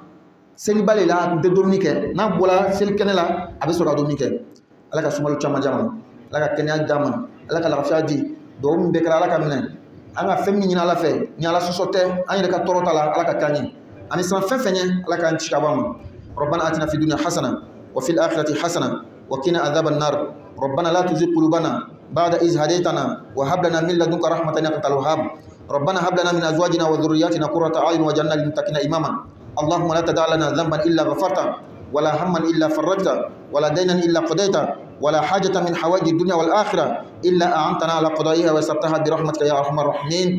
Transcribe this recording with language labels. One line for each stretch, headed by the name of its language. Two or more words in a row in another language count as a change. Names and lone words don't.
Bambara: Seliba le la a tun tɛ dumuni kɛ n'a bɔra selikɛnɛ la a bɛ sɔrɔ ka dumuni kɛ. Ala ka sunkalo caman di a ma, Ala ka kɛnɛya d'a ma, Ala ka lafiya di. Dugawu min bɛɛ kɛra Ala ka minɛ. An ka fɛn min ɲini Ala fɛ ni Ala sɔsɔ tɛ an yɛrɛ ka tɔɔrɔ t'a la Ala ka k'an ye. Ani siran fɛn fɛn ɲɛ Ala k'an kisi ka bɔ a ma.
Arabic: ربنا آتنا في الدنيا حسنة وفي الآخرة حسنة وقنا عذاب النار. ربنا لا تزغ قلوبنا بعد إذ هديتنا وهب لنا من لدنك رحمة إنك أنت الوهاب. ربنا هب لنا من أزواجنا وذرياتنا قرة أعين واجعلنا للمتقين إماما. اللهم لا تدع لنا ذنبا إلا غفرته ولا هما إلا فرجته ولا دينا إلا قضيته ولا حاجة من حوائج الدنيا والآخرة إلا أعنتنا على قضائها ويسرتها برحمتك يا أرحم الراحمين.